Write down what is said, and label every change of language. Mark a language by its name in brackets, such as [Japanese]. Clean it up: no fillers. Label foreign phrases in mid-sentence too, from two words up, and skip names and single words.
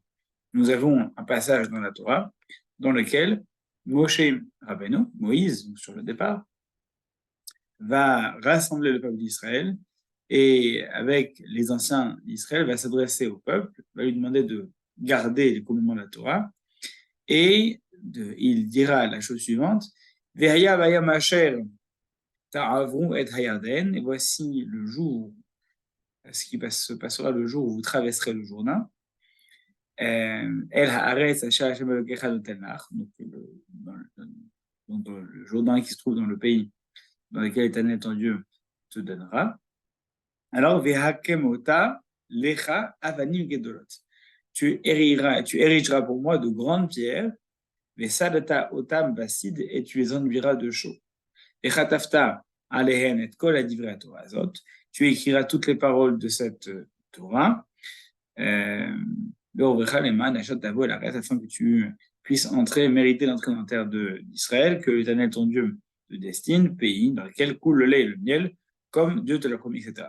[French] Nous avons un passage dans la Torah dans lequel Moshe Rabbeinu, Moïse, sur le départ, va rassembler le peuple d'Israël et avec les anciens d'Israël va s'adresser au peuple, va lui demander de garder les commandements de la Torah et il dira la chose suivante: [Hebrew] והיה ביום אשר תעברו את הירדן, [French] et voici le jour, se passera le jour où vous traverserez le Jourdain. [Hebrew] אל הארץ אשר השם אלוקיך נותן, [French] donc le Jourdain qui se trouve dans le pays dans lequel l'Éternel ton Dieu te donnera. Alors, [Hebrew] והקמת לך אבנים גדולות. [French] Tu érigeras pour moi de grandes pierres, [Hebrew] ושדת אותם בשיד, [French] et tu les enduiras de chaux. [Hebrew] וכתבת עליהן את כל דברי התורה הזאת. [French] Tu écriras toutes les paroles de cette Torah. Afin que tu puisses entrer, mériter l'entrée dans la terre d'Israël, que l'Éternel ton Dieu te destine, pays dans lequel coule le lait et le miel, comme Dieu te l'a promis, etc.